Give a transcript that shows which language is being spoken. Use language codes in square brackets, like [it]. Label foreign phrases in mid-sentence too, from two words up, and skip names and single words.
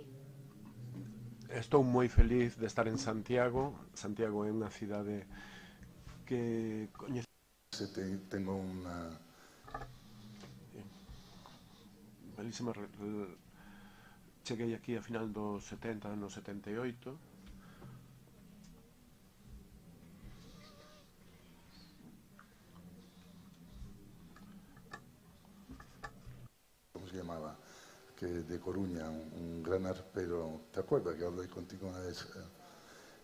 [gl] Estou moi feliz de estar en Santiago. Santiago é unha cidade que coñece. [es] Tengo una belísima. [gl] Cheguei aquí a final dos 70, no 78. [es] Se llamaba, que de Coruña, un gran arpero, ¿te acuerdas que hablé contigo una vez?